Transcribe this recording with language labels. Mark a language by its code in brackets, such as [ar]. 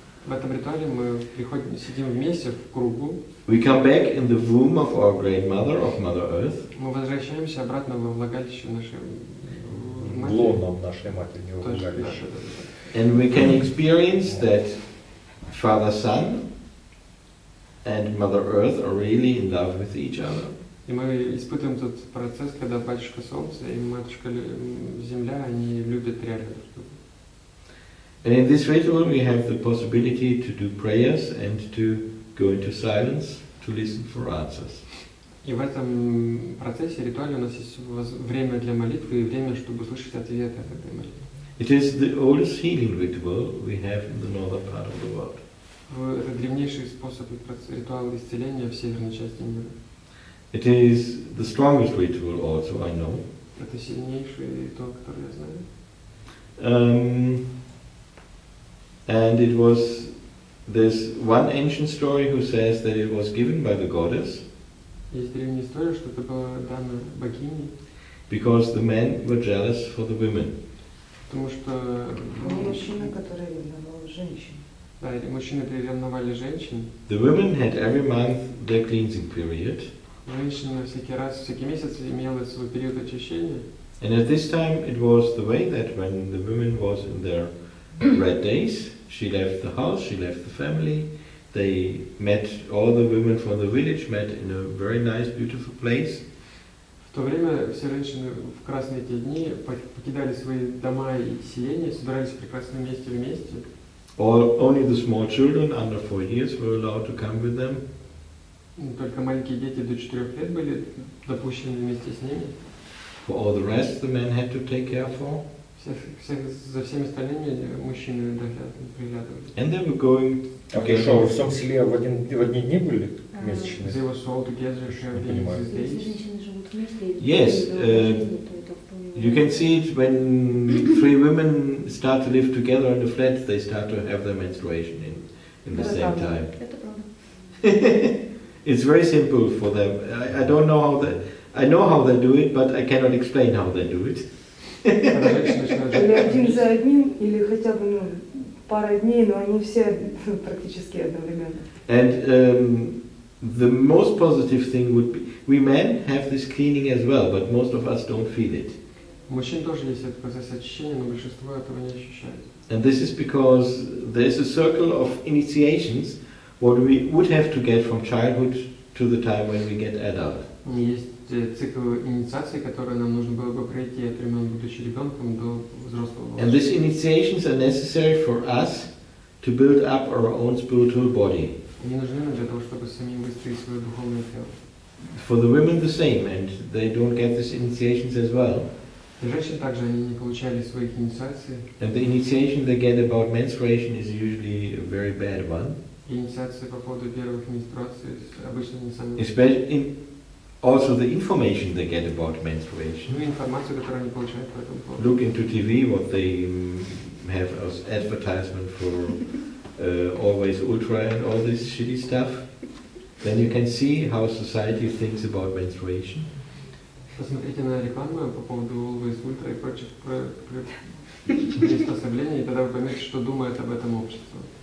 [ru] В этом ритуале мы сидим вместе в кругу, [en] we come back in the womb of our great mother, of Mother Earth, [ru] мы возвращаемся обратно во влагалище нашей В матери. лоно нашей матери не Точно, да, влагалище. да, да. [en] and we can experience that Father Sun and Mother Earth are really in love with each other. [ru] И мы испытываем тот процесс, когда батюшка Солнце и матушка Земля, они любят реально друг друга. [en] And in this ritual we have the possibility to do prayers and to go into silence to listen for answers. [ru] И в этом процессе, ритуале у нас есть время для молитвы и время, чтобы услышать ответы от этой молитвы. [en] It is the oldest healing ritual we have in the northern part of the world. [ru] Это древнейший способ ритуала исцеления в северной части мира. [en] It is the strongest ritual also, I know. [ru] Это сильнейший ритуал, который я знаю. [en] And it was, there's one ancient story who says that it was given by the goddess [ru] Есть древняя история, что это было дано богиней, [en] because the men were jealous for the women. [ru] потому что Мужчина, который ревновал женщин. да, мужчины приревновали женщин. [en] The women had every month their cleansing period, [ru] Женщина всякий месяц имела свой период очищения. [en] and at this time it was the way that when the women was in their red days, she left the house, she left the family, they met, all the women from the village met in a very nice, beautiful place. [ru] В то время все женщины в красные эти дни покидали свои дома и селения, собирались в прекрасном месте вместе. [en] Only the small children under 4 years were allowed to come with them. [ru] Только маленькие дети до 4 лет были допущены вместе с ними. [en] For all the rest, the men had to take care for. [ru] За всеми остальными мужчины приглядывали. [en] And they were going [ru] А вы что, [en] together. [ru] в всем селе в одни дни были месячные? [en] They were all together, sharing [ru] понимаю. [en] these days. [ru] Женщины живут вместе. [en] Yes, you can see it when 3 women start to live together in a flat, they start to have their menstruation in the same time. [ru] Это правда. [en] It's very simple for them. I don't know how they, I know how they do it, but I cannot explain how they do it. [ru] Когда женщины начинают Или один жить, за одним, или хотя бы пара дней, но они все практически одновременно. [en] And the most positive thing would be, we men have this cleaning as well, but most of us don't feel it. [ru] у мужчин тоже есть этот процесс очищения, но большинство этого не ощущает. [en] And this is because there's a circle of initiations, what we would have to get from childhood to the time when we get adult. [ru] Есть цикл инициации, который нам нужно было бы пройти от времен, будучи ребенком, до взрослого [en] And [ru] возраста. [en] these initiations are necessary for us to build up our own spiritual body. [ru] Они нужны нам для того, чтобы самим выстроить свое духовное тело. [en] For the women the same, and they don't get these initiations as well. [ru] И женщин также они не получали своих инициаций. [en] And the initiation they get about menstruation is usually a very bad one. [ru] И инициации по поводу первых менструаций обычно не самые... [en] Especially also the information they get about menstruation. [ru] Ну и информацию, которую они получают по этому поводу. [en] Look into TV what they have as advertisement for Always Ultra and all this shitty stuff. Then you can see how society thinks about menstruation. [ru] Посмотрите на рекламу по поводу Always Ultra и прочих приспособлений, и тогда вы поймете, что думает об этом общество.